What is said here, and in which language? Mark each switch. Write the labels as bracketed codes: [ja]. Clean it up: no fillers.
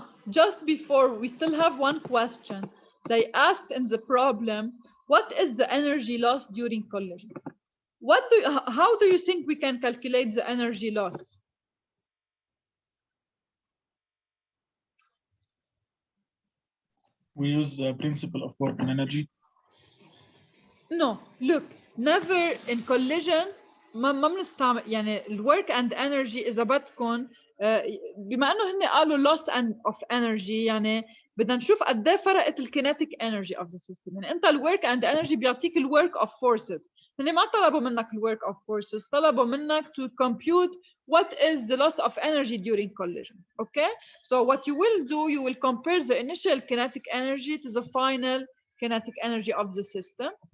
[en] Just before, we still have one question. They asked in the problem, what is the energy loss during collision? How do you think we can calculate the energy loss? We use the principle of work and energy. No, look, never in collision [ar] ما بنستعمل يعني ال work and energy إذا بدكم بما إنه هن قالوا loss of energy يعني بدنا نشوف قد إيه فرقت ال kinetic energy of the system. يعني أنت ال work and energy بيعطيك ال work of forces. هن ما طلبوا منك ال work of forces، طلبوا منك [en] to compute what is the loss of energy during collision. [ar] Okay? [en] So what you will do, you will compare the initial kinetic energy to the final kinetic energy of the system.